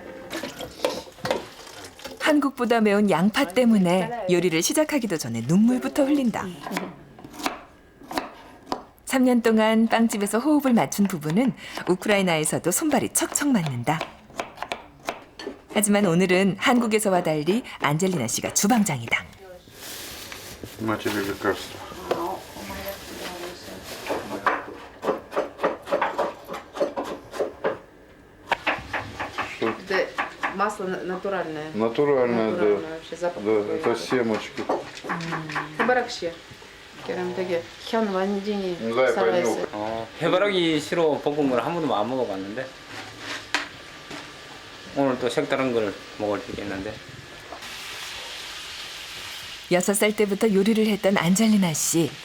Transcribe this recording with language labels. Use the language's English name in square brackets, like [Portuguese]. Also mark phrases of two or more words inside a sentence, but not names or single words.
[Korean] 한국보다 매운 양파 때문에 요리를 시작하기도 전에 눈물부터 흘린다. 3년 동안 빵집에서 호흡을 맞춘 부부는 우크라이나에서도 손발이 척척 맞는다. 하지만 오늘은 한국에서와 달리 안젤리나 씨가 주방장이다. [Russian] Матери лекарства. Это масло натуральное. Натуральное, Натуральное, да. вообще запах Да, такой. это семечки. [Korean] 해바라기 그럼 되게 현 완전히 네, 살아있어요. 해바라기 시로 볶은 걸 한 번도 안 먹어봤는데 오늘 또 색다른 걸 먹을 수 있겠는데. 6살 때부터 요리를 했던 안젤리나 씨.